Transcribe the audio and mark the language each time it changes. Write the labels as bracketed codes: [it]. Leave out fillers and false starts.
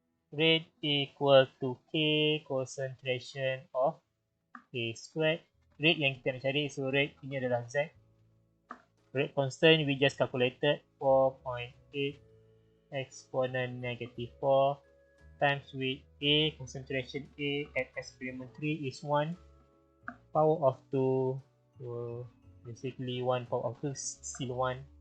[en] Rate equal to K concentration of A squared. [ms] Rate yang kita nak cari, so rate ini adalah Z. [en] Rate constant we just calculated 4.8 exponent negative 4 times with A, concentration A at experiment 3 is 1, power of 2, so basically 1 power of 2 is still 1.